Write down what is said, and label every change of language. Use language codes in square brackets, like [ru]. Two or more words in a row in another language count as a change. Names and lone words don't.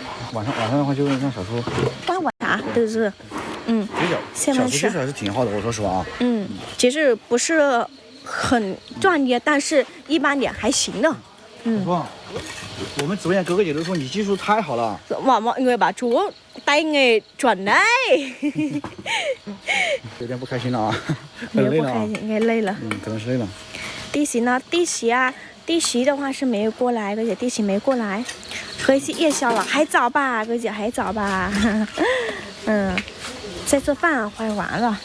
[zh] 晚上的话就让小叔。干我啥？对不对？小叔其实还是挺好的，我说实话啊。其实不是很专业，但是一般点还行的。我们直播间哥哥姐都说你技術太好了。 [vi] mọi người bảo chú tay nghề chuẩn đấy [zh] 有点不开心了啊，很累了啊，应该累了。可能是累了。弟媳呢？弟媳的话是没有过来，而且弟媳没过来，可以去夜宵了，还早吧，哥姐还早吧。在做饭快完了。